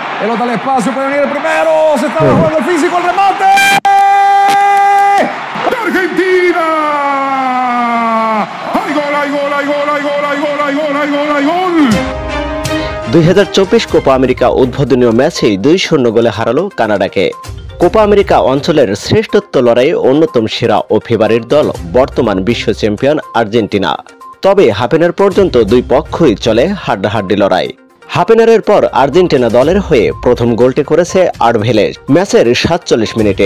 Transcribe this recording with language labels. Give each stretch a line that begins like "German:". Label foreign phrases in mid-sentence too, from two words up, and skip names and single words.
Spanish: Pelota al espacio, puede venir el primero. Se está jugando el físico, el remate. ¡De Argentina! ¡Hay gol, hay gol, hay gol, hay gol, hay gol, hay gol, hay gol, hay gol!
Bangla: 2024 কোপা আমেরিকা উদ্বোধনীয় ম্যাচেই 2-0 গোলে হারালো কানাডাকে। কোপা আমেরিকা অঞ্চলের শ্রেষ্ঠত্ব লড়াইয়ে অন্যতম সেরা ও ফেভারিট দল বর্তমান বিশ্ব চ্যাম্পিয়ন আর্জেন্টিনা। তবে হাফেনার পর্যন্ত দুই পক্ষই চলে হাড্ডাহাড্ডি লড়াই। হাফেনারের পর আর্জেন্টিনা দলের হয়ে প্রথম গোলটি করেছে আরভেলেজ ম্যাচের 47 মিনিটে।